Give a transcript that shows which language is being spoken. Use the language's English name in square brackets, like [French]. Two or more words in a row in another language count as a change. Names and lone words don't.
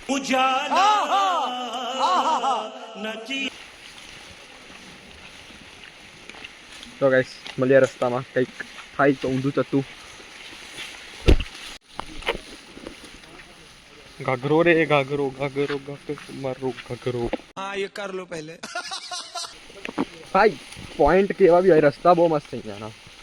[Gujarati] તો ગાઈસ મળીએ રસ્તામાં. કંઈક થાય તો ઊંધું ચતું. ઘાઘરો રે ઘાઘરો ઘાઘરો મારો ઘાઘરો. [Hindi] हाँ ये कर लो पहले. [Gujarati] ભાઈ પોઈન્ટ કેવા બી હોય રસ્તા બહુ મસ્ત થઈ ગયા.